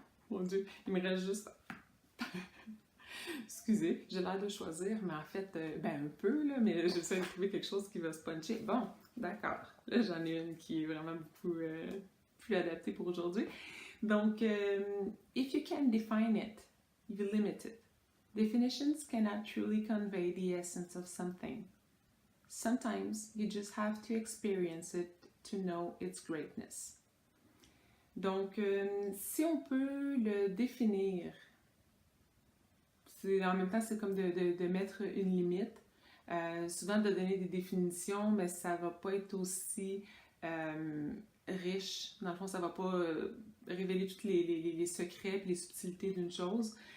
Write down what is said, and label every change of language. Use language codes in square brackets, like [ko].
[fr] Mon Dieu, il me reste juste. Excusez, j'ai l'air de choisir, mais en fait, un peu, là, mais j'essaie de trouver quelque chose qui va se puncher. Bon, d'accord. Là, j'en ai une qui est vraiment beaucoup plus adaptée pour aujourd'hui. [en] Donc, if you can define it, you limit it. Definitions cannot truly convey the essence of something. Sometimes you just have to experience it to know its greatness. [fr] Donc, si on peut le définir, en même temps, c'est comme de mettre une limite. Souvent, de donner des définitions, mais ça va pas être aussi riche. Dans le fond, ça va pas révéler tous les secrets et les subtilités d'une chose.